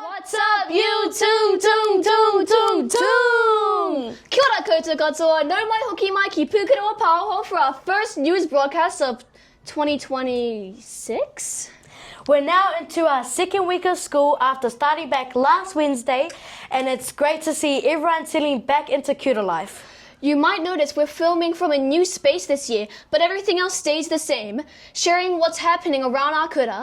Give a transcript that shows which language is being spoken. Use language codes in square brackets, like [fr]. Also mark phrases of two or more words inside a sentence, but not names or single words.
[en] What's up, YouTube? [mi] Kia ora koutou katoa, Nau Mai hoki mai ki Pukeroa Paoho [en] for our first news broadcast of 2026. We're now into our second week of school after starting back last Wednesday, and it's great to see everyone settling back into kura life. You might notice we're filming from a new space this year, but everything else stays the same, sharing what's happening around our kura.